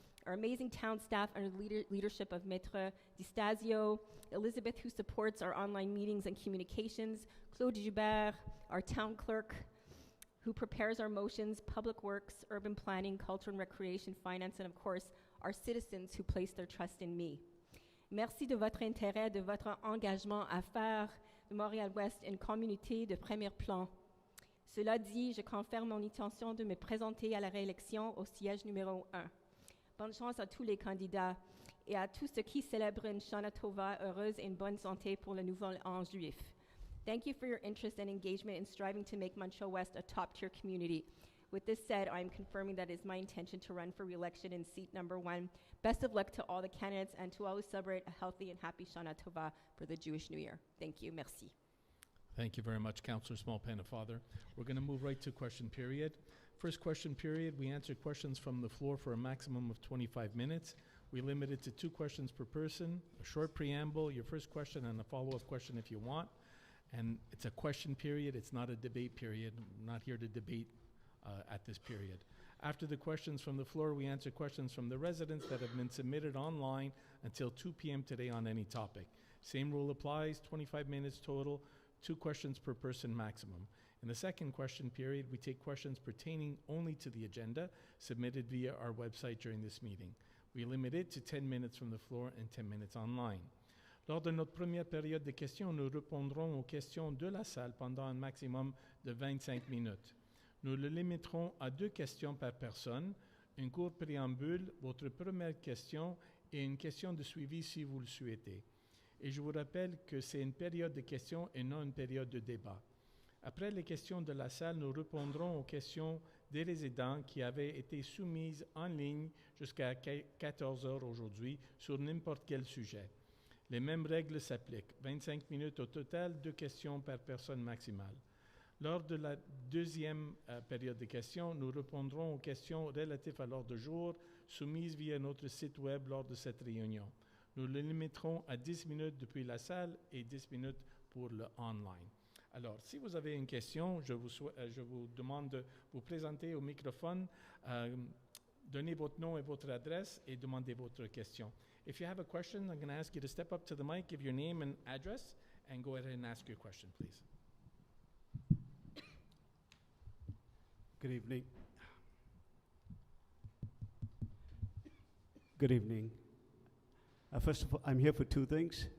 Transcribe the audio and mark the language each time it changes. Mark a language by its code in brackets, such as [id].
[en] our amazing town staff under the leadership of Maître Distasio, Elizabeth, who supports our online meetings and communications, Claude Joubert, our town clerk, who prepares our motions, public works, urban planning, culture and recreation, finance, and of course, our citizens who place their trust in me. [fr] Merci de votre intérêt, de votre engagement à faire de Montréal-Ouest une communauté de premier plan. Cela dit, je confirme mon intention de me présenter à la réélection au siège numéro 1. Bonne chance à tous les candidats et à tous ceux qui célèbrent une Shana Tova heureuse et une bonne santé pour le nouvel an juif. [en] Thank you for your interest and engagement in striving to make Montreal-West a top-tier community. With this said, I am confirming that it is my intention to run for re-election in seat number 1. Best of luck to all the candidates and to always celebrate a healthy and happy Shana Tova for the Jewish New Year. Thank you. [fr] Merci. [en] Thank you very much, Councillor Small-Pennefather. We're going to move right to question period. First question period, we answer questions from the floor for a maximum of 25 minutes. We limit it to 2 questions per person, a short preamble, your first question, and a follow-up question if you want. And it's a question period, it's not a debate period. I'm not here to debate at this period. After the questions from the floor, we answer questions from the residents that have been submitted online until 2 p.m. today on any topic. Same rule applies, 25 minutes total, 2 questions per person maximum. In the second question period, we take questions pertaining only to the agenda submitted via our website during this meeting. We limit it to 10 minutes from the floor and 10 minutes online. [fr] Lors de notre première période de questions, nous répondrons aux questions de la salle pendant un maximum de 25 minutes. Nous le limiterons à 2 questions par personne, un court préambule, votre première question et une question de suivi si vous le souhaitez. Et je vous rappelle que c'est une période de questions et non une période de débat. Après les questions de la salle, nous répondrons aux questions des résidents qui avaient été soumises en ligne jusqu'à 14 heures aujourd'hui sur n'importe quel sujet. Les mêmes règles s'appliquent. 25 minutes au total, 2 questions par personne maximale. Lors de la deuxième période de questions, nous répondrons aux questions relatives à l'ordre du jour soumises via notre site web lors de cette réunion. Nous le limiterons à 10 minutes depuis la salle et 10 minutes pour le online. Alors, si vous avez une question, je vous demande de vous présenter au microphone, donner votre nom et votre adresse et demander votre question. [en] If you have a question, I'm going to ask you to step up to the mic, give your name and address, and go ahead and ask your question, please. Good evening. Good evening. First of all, I'm here for 2 things.